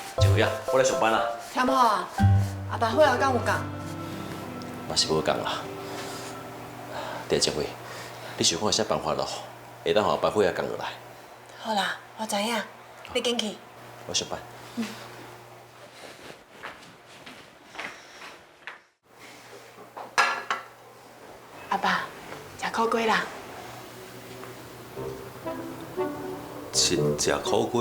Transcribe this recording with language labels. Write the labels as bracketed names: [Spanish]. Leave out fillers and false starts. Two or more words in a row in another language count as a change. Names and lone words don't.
[Min Nan Chinese] 辉啊，我来上班啦。听无啊？阿爸伙仔敢有讲？嘛是无讲啦。第一回，你想看有啥办法咯？会当互班伙仔讲落来。好啦，我知影，你紧去。我上班。阿爸，食苦瓜啦。亲食苦瓜，